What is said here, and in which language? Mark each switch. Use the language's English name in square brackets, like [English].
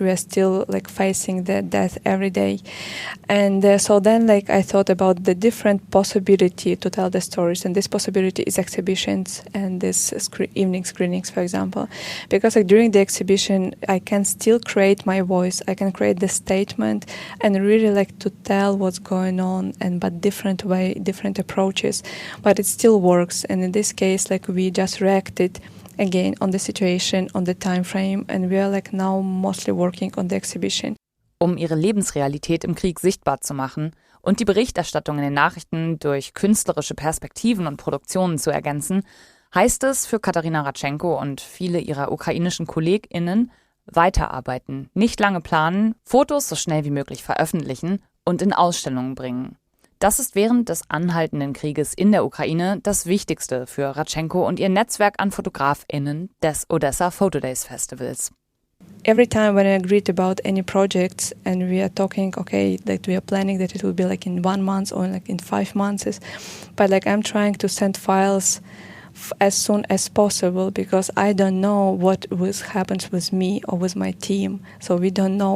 [English] We are still facing the death every day, and so then I thought about the different possibility to tell the stories, and this possibility is exhibitions and this evening screenings, for example, because during the exhibition I can still create my voice, I can create the statement and really to tell what's going on, but different way, different approaches, but it still works. And in this case we just reacted again on the situation, on the time frame, and we are now mostly working on the exhibition. [German] Um ihre Lebensrealität im Krieg sichtbar zu machen und die Berichterstattung in den Nachrichten durch künstlerische Perspektiven und Produktionen zu ergänzen, heißt es für Kateryna Radchenko und viele ihrer ukrainischen KollegInnen weiterarbeiten, nicht lange planen, Fotos so schnell wie möglich veröffentlichen und in Ausstellungen bringen. Das ist während des anhaltenden Krieges in der Ukraine das Wichtigste für Radchenko und ihr Netzwerk an FotografInnen des Odesa Photo Days Festivals. [English] Every time when I agreed about any projects and we are talking, that we are planning that it will be in 1 month or in 5 months, but I'm trying to send files as soon as possible because I don't know what happens with me or with my team. So we don't know.